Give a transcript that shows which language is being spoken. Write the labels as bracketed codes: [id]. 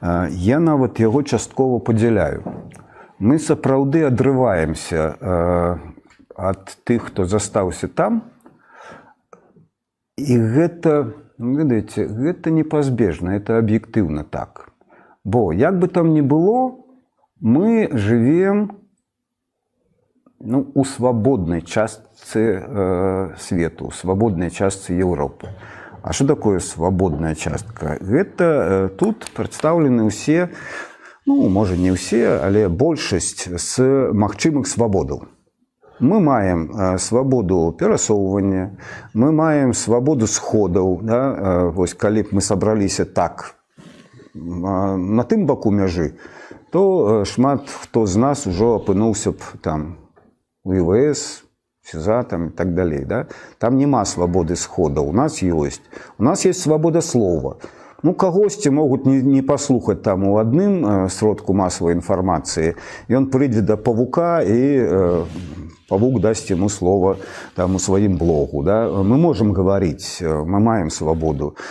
[be] Я нават яго часткова падзяляю. Мы сапраўды адрываемся ад тых, хто застаўся там, і гэта, ведаеце, гэта непазбежна, [ru] это [be] аб'ектыўна так. [ru] Бо, як бы там ни было, мы живем у свободной части света, у свободной части Европы. А что такое свободная частка? Это тут представлены все, может не все, [be] але большасць з магчымых свабодаў. Мы маем свабоду перасоўвання, мы маем свабоду сходаў, да? Вось, калі б мы сабраліся так, на тым баку мяжы, то шмат хто з нас ужо апынуўся б там у ІВС, СІЗА там і так далей. Да? Там няма свабоды схода. У нас есть свабода слова. Кагосьці могуць не паслухаць там у адным сродку масавай інфармацыі. Ён прыйдзе да павука і павук дасць яму слова там у сваім блогу. Да? [ru] Мы можем говорить, [be] мы маем свабоду.